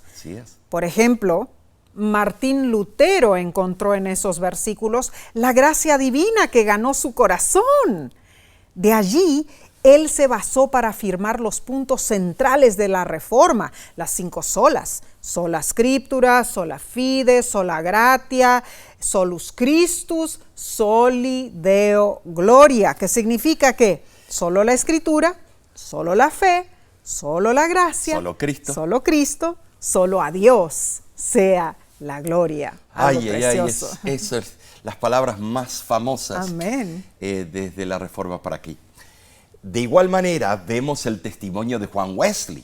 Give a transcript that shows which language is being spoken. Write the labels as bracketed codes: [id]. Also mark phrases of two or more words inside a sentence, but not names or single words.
[es] Así es. Por ejemplo, Martín Lutero encontró en esos versículos la gracia divina que ganó su corazón. De allí, él se basó para afirmar los puntos centrales de la Reforma, las 5 solas: [la] sola scriptura, sola fide, sola gratia, solus Christus, soli Deo gloria, [es] que significa que solo la Escritura, solo la fe, solo la gracia, solo Cristo, solo a Dios sea la gloria. Algo precioso. Eso es las palabras más famosas. Amén. Desde la Reforma para aquí. De igual manera, vemos el testimonio de Juan Wesley.